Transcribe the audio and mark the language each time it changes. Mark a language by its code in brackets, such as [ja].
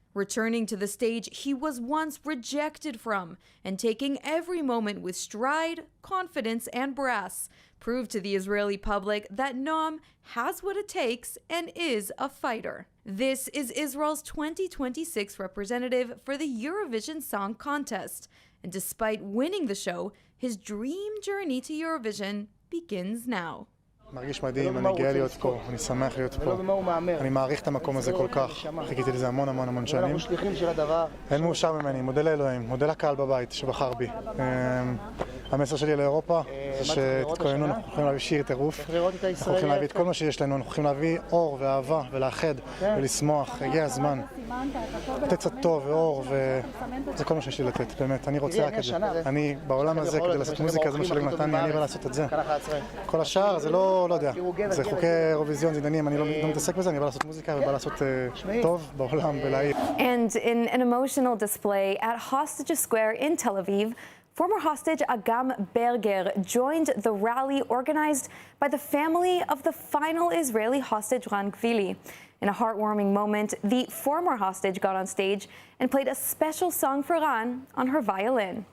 [en] Returning to the stage he was once rejected from, and taking every moment with stride, confidence, and brass, proved to the Israeli public that Noam has what it takes and is a fighter. This is Israel's 2026 representative for the Eurovision Song Contest, and despite winning the show, his dream journey to Eurovision begins now. [he] מרגיש מדהים, אני גאה להיות פה, אני שמח להיות פה. אני מעריך את המקום הזה כל כך, חיכיתי לזה המון שנים. אין מאושר ממני, מודה לאלוהים, מודה לקהל בבית שבחר בי. המסר שלי לאירופה זה שתתכוננו, אנחנו יכולים להביא שיר טירוף, אנחנו יכולים להביא את כל מה שיש לנו, אנחנו יכולים להביא אור ואהבה ולאחד ולשמוח, הגיע הזמן. לתת קצת טוב ואור וזה כל מה שיש לי לתת, באמת, אני רוצה רק את זה. אני בעולם הזה כדי לעשות מוזיקה, זה מה שלג נתן לי, אני בא לעשות את זה. כל השאר זה לא יודע, זה חוקי אירוויזיון, זה עניינים, אני לא מתעסק בזה, אני בא לעשות מוזיקה ובא לעשות טוב בעולם ולהעיר. [en] And in an emotional display at Hostage Square in Tel Aviv, former hostage Agam Berger joined the rally organized by the family of the final Israeli hostage Ran Gvili. In a heartwarming moment, the former hostage got on stage and played a special song for Ran on her violin.